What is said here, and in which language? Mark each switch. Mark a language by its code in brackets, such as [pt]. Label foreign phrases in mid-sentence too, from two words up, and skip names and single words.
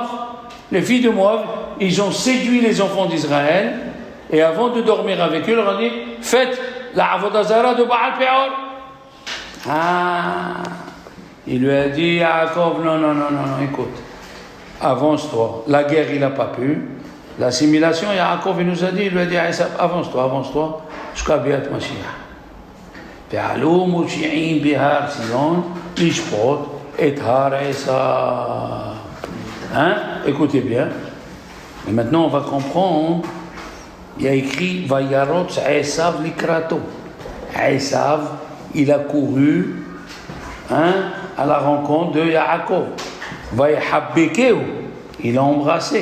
[fr] Les filles de Moab, ils ont séduit les enfants d'Israël, et avant de dormir avec eux, ils leur ont dit, faites la [he] עבודה זרה [fr] de Baal Peor. Il lui a dit, Yaakov, non, écoute, avance-toi. La guerre, il n'a pas pu. L'assimilation, Yaakov, il nous a dit, il lui a dit, avance-toi, jusqu'à [he] ביאת משיח. ועלו מושיעים בהר ציון לשפוט את הר עשיו. [fr] Écoutez bien. Et maintenant, on va comprendre. Il y a écrit [he] וירץ עשו לקראתו. [fr] Esav, il a couru à la rencontre de Yaakov. Vayahabbekeu, il a embrassé.